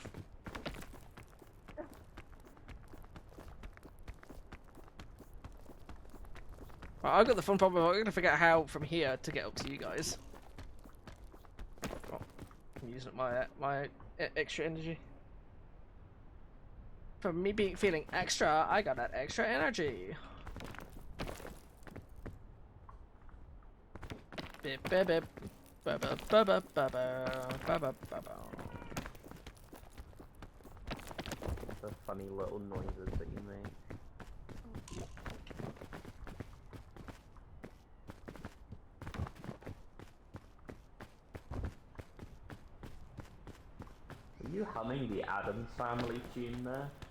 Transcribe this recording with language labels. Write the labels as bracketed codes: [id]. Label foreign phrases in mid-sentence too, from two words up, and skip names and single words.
[en] Right, I've got the fun problem. I'm gonna figure out how from here to get up to you guys. Oh, I'm using up my extra energy. From me feeling extra, I got that extra energy. Bip bip bip. Ba ba ba ba ba ba ba ba ba ba. The funny little noises that you make. Are you humming the Addams Family tune there?